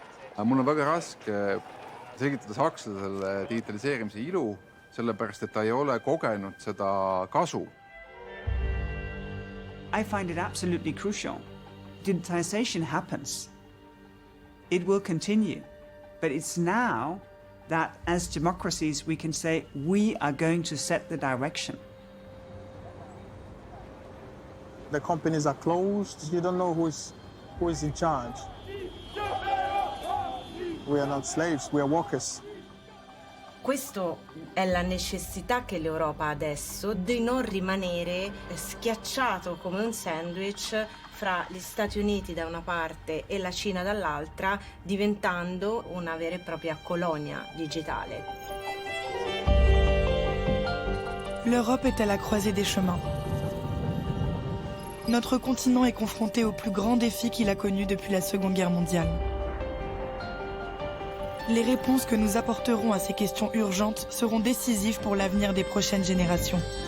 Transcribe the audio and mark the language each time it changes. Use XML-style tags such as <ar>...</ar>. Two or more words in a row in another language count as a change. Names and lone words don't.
<et>aga mul on väga raske selgitada sakslasele digitaliseerimise ilu, sellepärast et ta ei ole kogenud seda kasu.</et> <en>I find it absolutely crucial. Digitization happens. It will continue. But it's now that as democracies we can say we are going to set the direction. The companies are closed. You don't know who is in charge. We are not slaves, we are workers.</en> <it>Questa è la necessità che l'Europa ha adesso di non rimanere schiacciato come un sandwich fra gli Stati Uniti da una parte e la Cina dall'altra, diventando una vera e propria colonia digitale.</it> <fr>L'Europe est à la croisée des chemins. Notre continent est confronté au plus grand défi qu'il a connu depuis la Seconde Guerre mondiale. Les réponses que nous apporterons à ces questions urgentes seront décisives pour l'avenir des prochaines générations.</fr>